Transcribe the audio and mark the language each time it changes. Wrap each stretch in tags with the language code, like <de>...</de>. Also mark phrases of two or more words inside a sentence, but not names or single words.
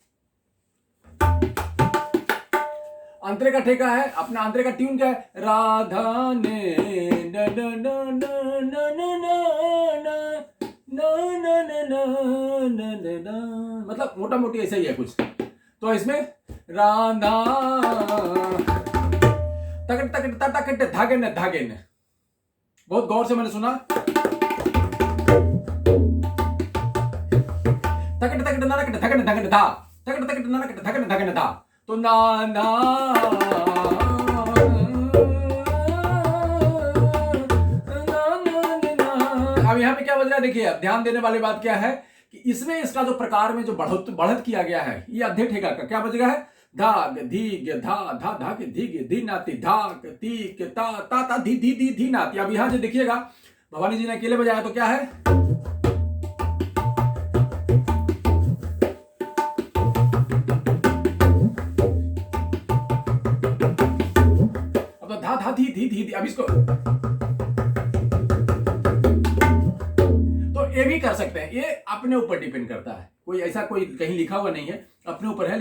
<hi>अंतरे का ठेका है अपना, अंतरे का ट्यून क्या है, राधा ने न न न न न न न न, मतलब मोटा मोटी ऐसा ही है कुछ। तो इसमें राधा तकट तकट तकट धागे ने धागे ने, बहुत गौर से मैंने सुना। तकट तकट ना तकट धकट धकट धा, तकट तकट ना तकट धकट धकट धा। तो ना ना अब यहाँ पे क्या बज रहा है, देखिए अब ध्यान देने वाली बात क्या है कि इसमें इसका जो प्रकार में जो बढ़त किया गया है, ये अद्धे ठेका का क्या बज रहा है, धाग धीग धा धा धा के धीग धी नाती, धाग तीक ता ता ता धी धी धी धी नाती। अब यहाँ से देखिएगा भवानी जी ने अकेले बजाया तो क्या है, अब धा धा धी धी धी धी। अब इसको तो ये भी कर सकते हैं, ये अपने ऊपर डिपेंड करता है, कोई ऐसा कोई कहीं लिखा हुआ नहीं है, अपने ऊपर है।</hi>